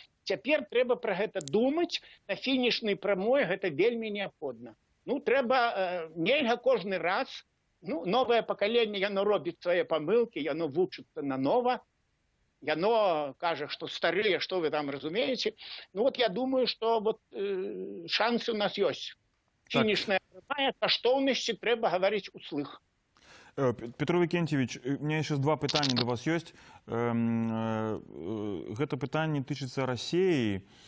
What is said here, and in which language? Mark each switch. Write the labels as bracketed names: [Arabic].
[Belarusian] Цяпер трэба пра гэта думаць, на фінішнай прамой гэта вельмі неабходна. Ну, трэба, нельга кожны раз, ну, новае пакаленне, яно робіць свае памылкі, яно вучыцца нанова, яно кажа, што старыя, што вы там разумееце. Ну, вот я думаю, што вот, шансы у нас ёсць. Фінішная прамая, каштоўнасці трэба гаварыць услых. [Russian] Петро Викентьевич, у меня еще два пытания до вас есть. Это питание тычыцца России.